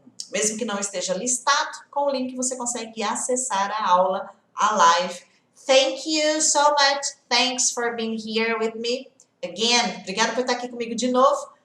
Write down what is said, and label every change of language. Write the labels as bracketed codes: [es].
[pt] Mesmo que não esteja listado, com o link você consegue acessar a aula, a live. [en] Thank you so much. Thanks for being here with me. [pt] Again, obrigada por estar aqui comigo de novo.